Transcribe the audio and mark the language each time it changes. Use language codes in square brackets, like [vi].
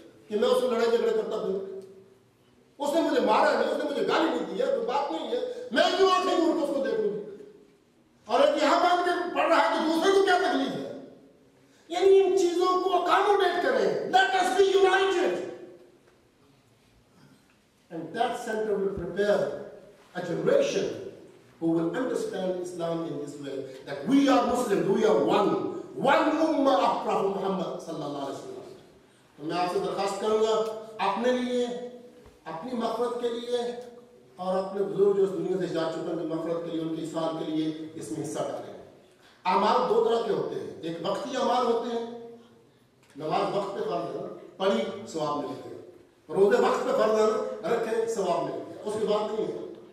[ur] کہ میں اس سے لڑائی جھگڑے کرتا پھر؟ اس نے مجھے مارا نہیں، اس نے مجھے گالی نہیں دی ہے، کوئی بات نہیں ہے، میں کیوں آنکھیں گھور کے اس کو دیکھوں گی؟ اور ایک یہاں باندھ کے پڑھ رہا ہے تو دوسرے کو کیا تکلیف ہے؟ یعنی ان چیزوں کو اکاموڈیٹ کریں. [en] Let us be united. And that center will prepare a generation who will understand Islam in this way, that we are Muslims, we are one ummah of Prophet Muhammad sallallahu alaihi wasallam. [ur] تو میں آپ سے درخواست کروں گا اپنے لیے، اپنی مغفرت کے لیے اور اپنے بزرگ جو اس دنیا سے جا چکے ہیں ان کی مغفرت کے لیے، ان کی اصلاح کے لیے اس میں حصہ ڈالیں. اعمال دو طرح کے ہوتے ہیں، ایک وقتی اعمال ہوتے ہیں، نماز وقت پہ فرض ہے پڑھی ثواب ملے گا، روزے وقت پہ فرض ہے رکھے ثواب ملے گا، اس کی بات نہیں ہے.